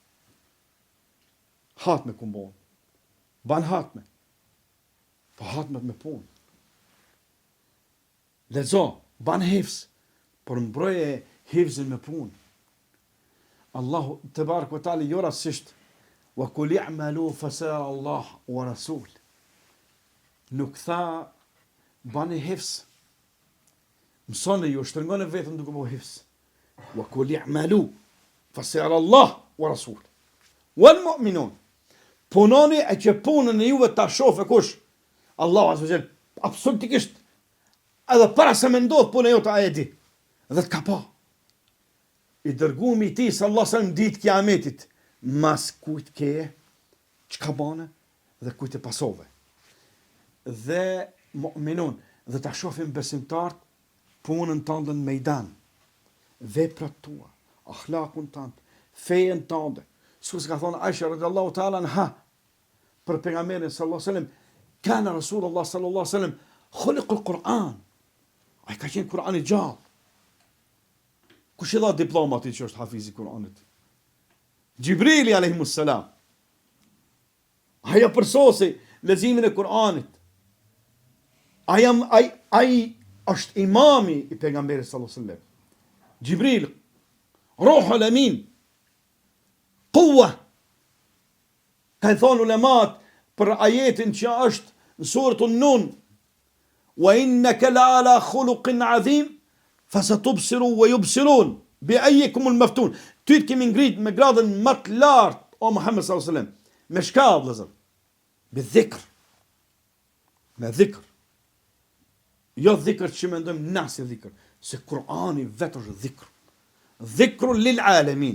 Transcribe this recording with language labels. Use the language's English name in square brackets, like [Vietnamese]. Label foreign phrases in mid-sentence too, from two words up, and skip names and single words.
[Albanian] Hatë me kumbon. Ban hatë me. Po hatë me punë. Lezo, ban hifz, por mbroje hifzin me punë. Allahu të barë këtali jo rasisht, [Arabic] وقل اعملوا فسيرى الله ورسول. [Albanian] Nuk tha, bani hifz. Mësone ju, shtërngone vetëm duke bo hifz. [Arabic] وقل اعملوا فسيرى الله ورسول. والمؤمنون. [Albanian] Punoni e që punën e juve ta shofe kush? Allahu [Arabic] عز وجل, [Albanian] absolutikisht, edhe para se me ndodh punë e jote a e di. Dhe të ka pa. I dërgumi ti [Arabic] صلى الله عليه وسلم [Albanian] ditë kiametit, mas kujt ke, çka bane dhe kujt e pasove. Dhe mu'minun, dhe ta shohim besimtarët punën tënde në mejdan, veprat tua, akhlakun tënd, fejen tënde. Sikur ka thonë Aisha [Arabic] رضي الله تعالى عنها [Albanian] për pejgamberin [Arabic] صلى الله عليه وسلم كان رسول الله صلى الله عليه وسلم خلق القرآن. [Albanian] Ai ka qenë Kur'ani gjallë. Kush i dha diploma atij që është hafizi Kur'anit? Gjibrili [Arabic] عليهم السلام. [Albanian] Aja përsosi leximin e Kur'anit. Ai është imami i pejgamberit [Arabic] صلى الله عليه وسلم. [Albanian] Gjibril, Ruhul Amin, Quwa. Ka thonë ulemat për ajetin që është në surën Nun, [Arabic] وإنك لعلى خلق عظيم فستبصر ويبصرون بأييكم المفتون. [Albanian] Ty të kemi ngrit me gradën më të lartë o Muhammed [Arabic] صلى الله عليه وسلم. [Albanian] Me shka vëllazër? Me dhikr. Me dhikr. Jo dhikr që mendojmë na si dhikr, se Kur'ani vetë është dhikr. [Arabic] ذكر للعالمين.